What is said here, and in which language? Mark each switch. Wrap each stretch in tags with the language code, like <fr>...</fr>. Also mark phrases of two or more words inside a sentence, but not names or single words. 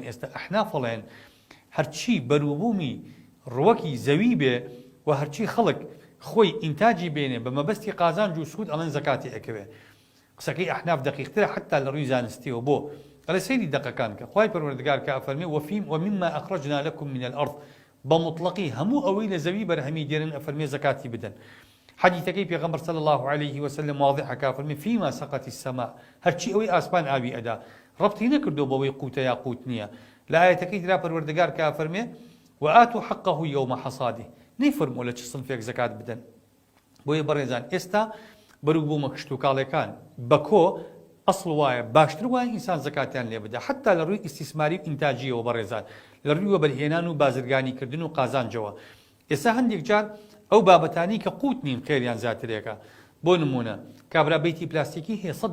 <ckb>ئێستا ئەحناف فڵێن هەرچی بەرووبوومی ڕوەکی زەوی بێ و هەرچی خەڵک خۆی ئینتاجی بێنێ بە مەبەستی قازانج و سوود ئەڵێن زەکاتی ئەکەوێ. قسەکەی ئەحناف دقیقترە حتا لە ڕووی زانستیەوە بۆ ئەڵێ سەیری دەقەکان کە خوای پەروەردگار کە ئەفەرمێ</ckb> <ar>ومما ئەخرەجنا لەکم من الأرض</ar> <ckb>بە مطلقی هەموو ئەوەی لە زەوی بەرهەمی دێنن ئەفەرمێ زەکاتی بدەن. حدیثەکەی پێغەمبەر</ckb> <ar>صلی الله عليه وسلم</ar> <ckb>واضحەکە ئەفەرمێ</ckb> <ar>فيما سقط السماء</ar> <ckb>هەرچی ئەوەی ئاسمان ئاوی ئەدا ڕەبتی نەکردو بەوەی قوتە یا قوت نییە. لە ئایەتەکەی ترا پەروەردگار کە ئەفەرمێ</ckb> <ar>وآتوا حقه يوم حصاده</ar> <ckb>نەیفەرمووە لە چ سنفێک زەکات بدەن. بۆیە بەڕێزان ئێستا بەرووبوومە کشت و کاڵەکان بەکۆ ئەسڵ وایە باشتر وایە ئینسان زەکاتیان لێ بدە حتا لە ڕووی ئیستیسماری و ئینتاجیەوە بەڕێزان لە ڕووی وەبەرهێنان و بازرگانیکردن و قازانجەوە. ئێستا هەندێک جار ئەو بابەتانی کە قوت نین خێریان زیاترێکە بۆ نمونە کابرا بەیتی پلاستیکی هەیە 100</ckb>